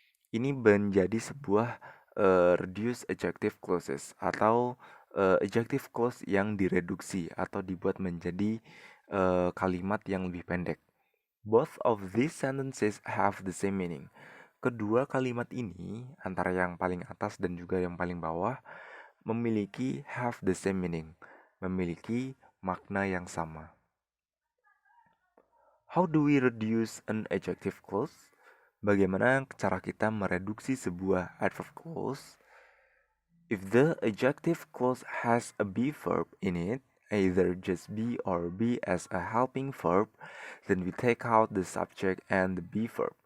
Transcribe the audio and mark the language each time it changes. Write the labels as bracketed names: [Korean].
[Indonesian] Ini menjadi sebuah reduce adjective clauses atau adjective clause yang direduksi atau dibuat menjadi kalimat yang lebih pendek. [English] Both of these sentences have the same meaning. [Indonesian] Kedua kalimat ini, antara yang paling atas dan juga yang paling bawah, memiliki have the same meaning, memiliki makna yang sama. How do we reduce an adjective clause? Bagaimana cara kita mereduksi sebuah adverb clause? [English] If the adjective clause has a be verb in it, either just be or be as a helping verb, then we take out the subject and the be verb.